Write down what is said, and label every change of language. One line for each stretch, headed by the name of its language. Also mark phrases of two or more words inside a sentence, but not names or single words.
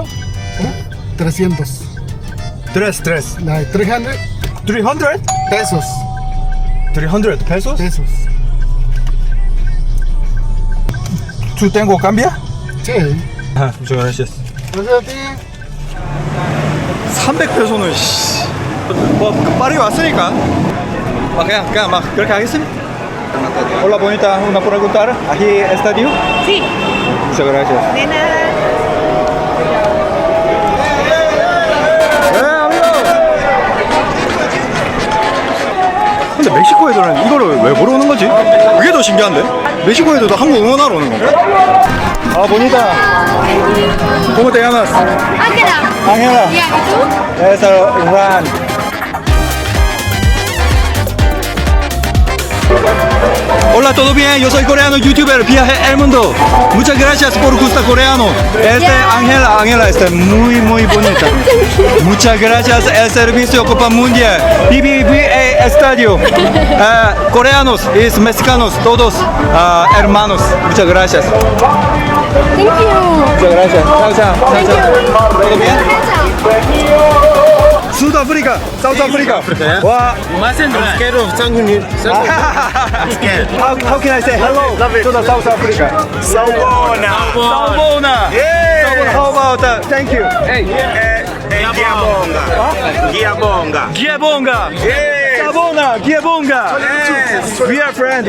Spanish: 300. 3.
English: Like 300 300?
Spanish: pesos. 300 pesos? Pesos. ¿Tú tengo cambia? Sí. muchas gracias. Gracias a ti.
Korean: 300페소는 뭐 파리 왔으니까 그냥 막 그렇게 하겠습니다.
Spanish: Hola bonita, una pregunta. ¿Aquí estadio? Sí. Muchas gracias. De nada.
Korean: 근데 멕시코 애들은 이거를 왜 보러 오는 거지? 그게 더 신기한데? 멕시코 애들도 한국 응원하러 오는 건가? 아,
Spanish: bonita. ¿Cómo te llamas? Ángela. Ángela. Ya, ¿y tú? Eso, Juan. Hola, ¿todo bien? Yo soy coreano, youtuber, viaje el mundo. Muchas gracias por gustar coreano. Ángela, está muy bonita. Muchas gracias, el servicio Copa Mundial. BBVA Estadio. Coreanos y mexicanos, todos hermanos. Muchas gracias.
English: Thank you.
Spanish: Muchas gracias. Chao. ¿Todo bien? Sudáfrica,
English: South Africa. Wow. How can I say hello to the South Africa? Salbona. Yeah. How about that? Thank you. Hey. Giabonga. Yeah. Salbona. Giabonga. Yes. We are friends.